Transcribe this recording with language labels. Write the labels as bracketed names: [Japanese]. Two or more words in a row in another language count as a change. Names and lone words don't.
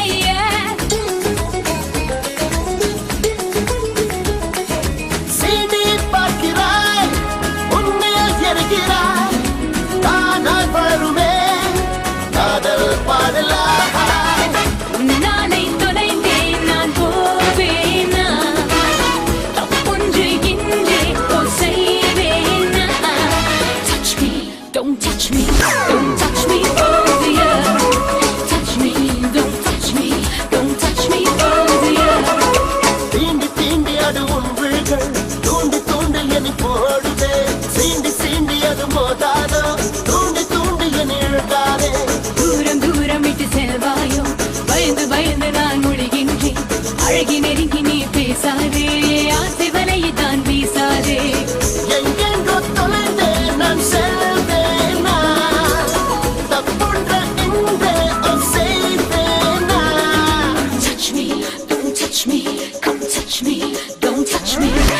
[Tamil] சீனி பார்க்கிறாய் உன்னில் எரிகிறாய் தானாய் வருமே காதல் பாடலாய் உன்னாலை தொலைந்தேன் நான் போவேனா தப்பொன்று இன்றே செய்வேனா [English] Touch me, don't touch me, don't touch me, oh dear Touch me, don't touch me, don't touch me, oh dear [Tamil] தீண்டி தீண்டி அது உன் விழிகள் தூண்டி தூண்டி என்னை போடுதே சீண்டி சீண்டி அது மோதாதோ தூண்டி தூண்டி என்னை இழுக்காதே தூரம் தூரம் விட்டு செல்வாயோ பயந்து பயந்து நான் ஒழுகின்றேன் அழகி நெருங்கி நீ பேசாதே ஆசை வலையை தான் வீசாதே எங்கெங்கோ தொலைந்தே நான் செல்வேனா தப்புன்ற இங்கே செய்தேனா [English] Touch me, don't touch me, come touch me, don't touch me,